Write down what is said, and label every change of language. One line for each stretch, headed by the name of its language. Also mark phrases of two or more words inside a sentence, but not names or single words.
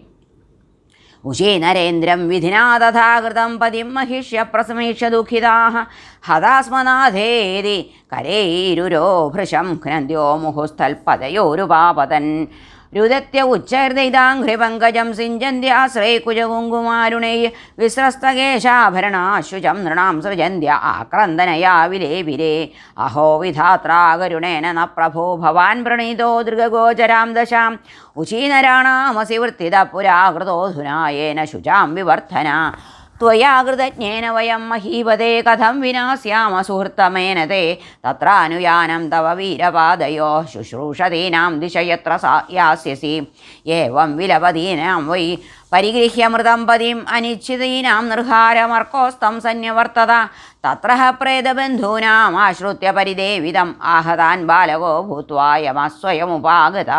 Sanskrit: ഉശീനരേന്ദ്രം വിധിനാ തഥാകൃതം പതിം മഹിഷ്യ പ്രസമീക്ഷ്യ ദുഃഖിതാഃ ഹതാസ്മനാഥേതി കരൈരുരോ ഭൃശം ഘ്നന്ത്യോ മുഹുസ്ഥൽപദയോരുപാപതൻ രുദത്യ ഉച്ചൈർദൈതാഘ്രിപങ്കജം സിഞ്ചന്ത്യാശ്രേ കുജകുങ്കുമാരുണൈ വിസ്രസ്തകേശാഭരണാശുചം നൃണാം സൃജന്ത്യ ആക്രന്ദനയാ വിലേ അഹോ വിധാത്രാകരുണേന ന പ്രഭോ ഭവാൻ പ്രണീതോ ദൃഗഗോചരാം ദശാം ഉശീനരാണാമസി വൃത്തിത പുരാകൃതോധുനായേന ശുചാം വിവർധന त्वया कृतज्ञेन वयं महीपते कथं विनास्याम सुहृत्तमेन ते तत्रानुयानं तव वीरपादयोः शुश्रूषतीनां दिश यत्र यास्यसि एवं विलपदीनां वै परिगृह्य मृतं पदिम् अनिश्चितीनां निर्हारमर्कोस्तं सन्निवर्तत तत्र प्रेतबन्धूनाम् आश्रित्य परिदेवितम् आहतान् बालको भूत्वा यमस्वयमुपागता